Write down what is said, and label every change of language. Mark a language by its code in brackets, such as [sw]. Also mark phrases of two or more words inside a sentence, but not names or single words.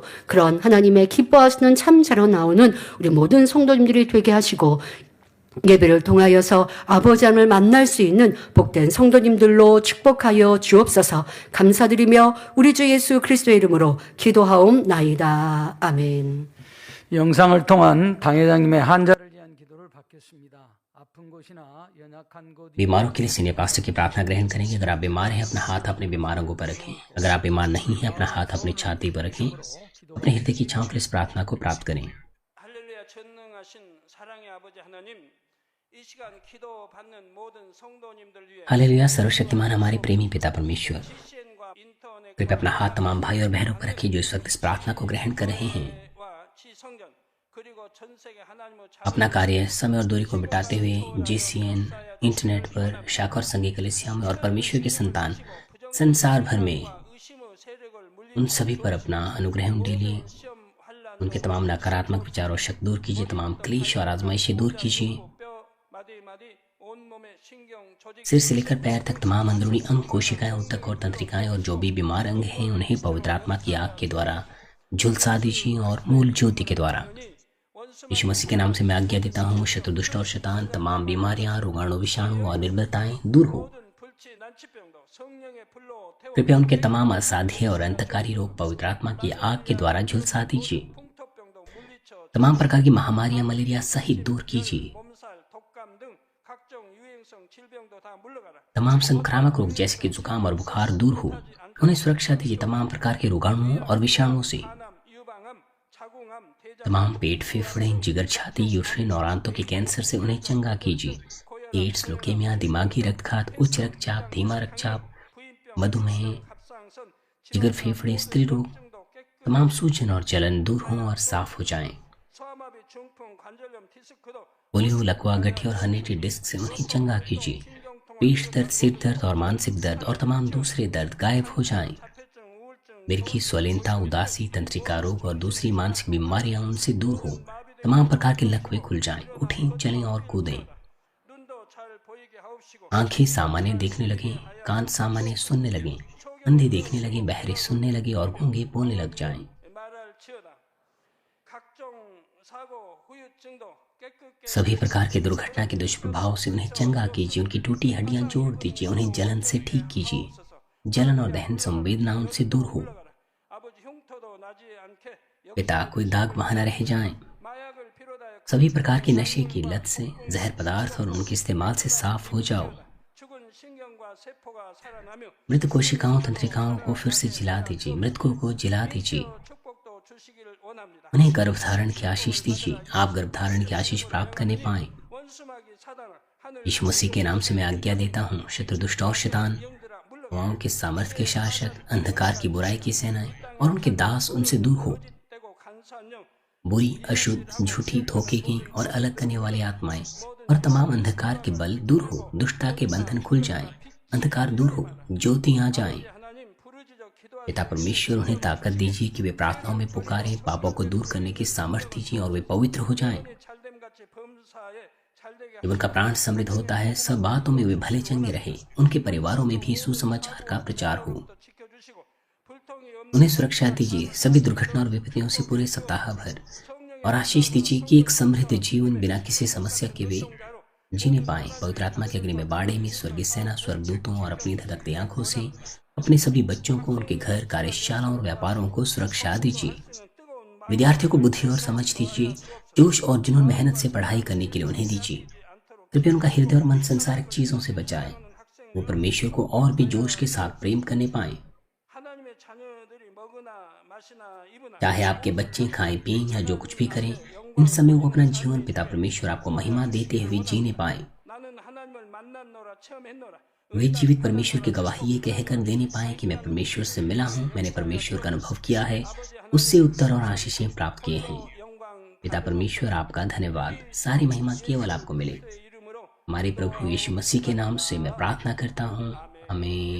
[ko] 그런 하나님의 기뻐하시는 참자로 나오는 우리 모든 성도님들이 되게 하시고 예배를 통하여서 아버지 하나님을 만날 수 있는 복된 성도님들로 축복하여 주옵소서. 감사드리며 우리 주 예수 그리스도의 이름으로 기도하옵나이다. 아멘. 영상을 통한 당회장님의 환자를 위한 기도를 받겠습니다. 아픈 곳이나 연약한 곳 [hi] बीमारों के लिए [en] senior pastor [hi] की प्रार्थना ग्रहण करेंगे। अगर आप बीमार हैं अपना हाथ अपने बीमार अंगों पर रखें। अगर आप बीमार नहीं हैं अपना हाथ अपनी छाती पर रखें। अपने हृदय की छांव पर इस प्रार्थना को प्राप्त करें। [ko] 할렐루야 전능하신 사랑의 아버지 하나님 이 시간 기도받는 모든 성도님들 위해 [hi] हालेलुया सर्वशक्तिमान हमारे प्रेमी पिता परमेश्वर, [ko] CCN과 인터넷 [hi] कृपया अपना हाथ तमाम भाई और बहनों पर रखिए जो इस वक्त इस प्रार्थना को ग्रहण कर रहे हैं। [ko] 와 지성전 그리고 전 세계 하나님의 [hi] अपना कार्य समय और दूरी को मिटाते हुए JCN इंटरनेट पर शाखा और संघीय कलीसिया में और परमेश्वर के संतान संसार भर में [ko] 의심의 세력을 물리 [hi] उन सभी पर अपना अनुग्रह उंडेलिए। [ko] 시험 환란 [hi] उनके तमाम नकारात्मक विचार और शक दूर कीजिए। तमाम क्लेश और आजमाइशें दूर कीजिए। [ko] 뼈 마디 온몸의 신경 조직 [hi] सिर से लेकर पैर तक तमाम अंदरूनी अंग, कोशिकाएं, ऊतक और तंत्रिकाएं और जो भी बीमार अंग हैं उन्हें पवित्र आत्मा की आग के द्वारा झुलसा दीजिए और मूल ज्योति के द्वारा। [ko] 원수 [hi] यीशु मसीह के नाम से मैं आज्ञा देता हूँ शत्रु दुष्ट और शैतान तमाम बीमारियां, रोगाणु, विषाणु और निर्बलताएं दूर हो। [ko] 모든 불치 난치병도 성령의 불로 태워 [hi] कृपया उनके तमाम असाध्य और अंतकारी रोग पवित्र आत्मा की आग के द्वारा झुलसा दीजिए। [ko] 풍토병도 물리쳐 [hi] तमाम प्रकार की महामारियां, मलेरिया सहित दूर कीजिए। [ko] 몸살 독감 등 각종 유행성 질병도 다 물러가라 [hi] तमाम संक्रामक रोग जैसे कि जुकाम और बुखार दूर हो। उन्हें सुरक्षा दीजिए तमाम प्रकार के रोगाणुओं और विषाणुओं से। [ko] 간암 유방암 자궁암 대장 [hi] तमाम पेट, फेफड़े, जिगर, छाती, यूट्रिन और आंतों के कैंसर से उन्हें चंगा कीजिए। एड्स, लुकेमिया, दिमागी रक्तघात, उच्च रक्तचाप, धीमा रक्तचाप, [ko] 부인병 [hi] मधुमेह, [ko] 합상선 [hi] जिगर, फेफड़े, स्त्री रोग, [ko] 증도 깨끗 [hi] तमाम सूजन और जलन दूर हों और साफ हो जाएं। [ko] 소아마비 중풍 관절염 디스크도 [hi] पोलियो, लकवा, गठिया और [en] herniated disc [hi] से उन्हें चंगा कीजिए। पेट दर्द, सिर दर्द और मानसिक दर्द और तमाम दूसरे दर्द गायब हो जाएं। [ko] 자폐증 우울증 [hi] मिर्गी, स्वलीनता, उदासी, तंत्रिका रोग और दूसरी मानसिक बीमारियां उनसे दूर हो। तमाम प्रकार के लकवे खुल जाएं। उठें, चलें और कूदें। [ko] 눈도 잘 보이게 하옵시고 [hi] आंखें सामान्य देखने लगें, कान सामान्य सुनने लगें, अंधे देखने लगें, बहरे सुनने लगे और गूंगे बोलने लग जाएं। [ko] 말할 치어다 각종 사고 후유증도 깨끗게 [hi] सभी प्रकार के दुर्घटना के दुष्प्रभाव से उन्हें चंगा कीजिए। उनकी टूटी हड्डियां जोड़ दीजिए। उन्हें जलन से ठीक कीजिए। जलन और दहन संवेदना उनसे दूर हो। [ko] 아버지 흉터도 나지 않게 [hi] पिता कोई दाग वहां न रह जाएं। [ko] 마약을 피로다여 [hi] सभी प्रकार की नशे की लत से, जहर पदार्थ और उनके इस्तेमाल से साफ हो जाओ। [ko] 죽은 신경과 세포가 살아나며 [hi] मृत कोशिकाओं, तंत्रिकाओं को फिर से जिला दीजिए। मृतकों को जिला दीजिए। [ko] 축복도 주시기를 원합니다. [hi] उन्हें गर्भधारण की आशीष दीजिए। आप गर्भधारण की आशीष प्राप्त करने पाएं। [ko] 원수마귀 사단아 하늘 [hi] यीशु मसीह के नाम से मैं आज्ञा देता हूँ शत्रु दुष्ट और शैतान, [ko] 영들아 물러 [hi] हवाओं के सामर्थ्य के शासक, अंधकार की बुराई की सेनाएं और उनके दास उनसे दूर हो। [ko] 떼고 간사한 영 [hi] बुरी, अशुद्ध, झूठी, धोखे की और अलग करने वाली आत्माएं और तमाम अंधकार के बल दूर हो। दुष्टता के बंधन खुल जाएं। अंधकार दूर हो, ज्योति आ जाएं। [ko] 하나님 부르짖어 기도하여 [hi] पिता परमेश्वर उन्हें ताकत दीजिए कि वे प्रार्थनाओं में पुकारें। पापों को दूर करने की सामर्थ्य दीजिए और वे पवित्र हो जाएं। [ko] 잘됨 같이 범사에 잘되게 [hi] जब उनका प्राण समृद्ध होता है सब बातों में वे भले चंगे रहे। उनके परिवारों में भी सुसमाचार का प्रचार हो। [ko] 또 지켜주시고 불통이 없는 [hi] उन्हें सुरक्षा दीजिए सभी दुर्घटना और विपत्तियों से पूरे सप्ताह भर और आशीष दीजिए कि एक समृद्ध जीवन बिना किसी समस्या के वे जीने पाए। पवित्र आत्मा के अग्नि में बाड़े में स्वर्गीय सेना, स्वर्गदूतों और अपनी धधकती आंखों से अपने सभी बच्चों को, उनके घर, कार्यशालाओं और व्यापारों को सुरक्षा दीजिए। [ko] 뜨거운 [hi] विद्यार्थियों को बुद्धि और समझ दीजिए। जोश और जुनून मेहनत से पढ़ाई करने के लिए उन्हें दीजिए। कृपया उनका हृदय और मन संसारिक चीजों से बचाएं। वो परमेश्वर को और भी जोश के साथ प्रेम करने पाएं। [ko] 하나님의 자녀들이 먹으나 마시나 입으나 [hi] चाहे आपके बच्चे खाएं, पिएं या जो कुछ भी करें, इन समय वो अपना जीवन पिता परमेश्वर आपको महिमा देते हुए जीने पाए। [ko] 나는 하나님을 만났노라 체험했노라 [hi] वे जीवित परमेश्वर की गवाही ये कहकर देने पाए कि मैं परमेश्वर से मिला हूँ, मैंने परमेश्वर का अनुभव किया है, उससे उत्तर और आशीषें प्राप्त किए हैं। [ko] 영광 [hi] पिता परमेश्वर आपका धन्यवाद। सारी महिमा केवल आपको मिले। [ko] 이름으로 [hi] हमारे प्रभु यीशु मसीह के नाम से मैं प्रार्थना करता हूँ।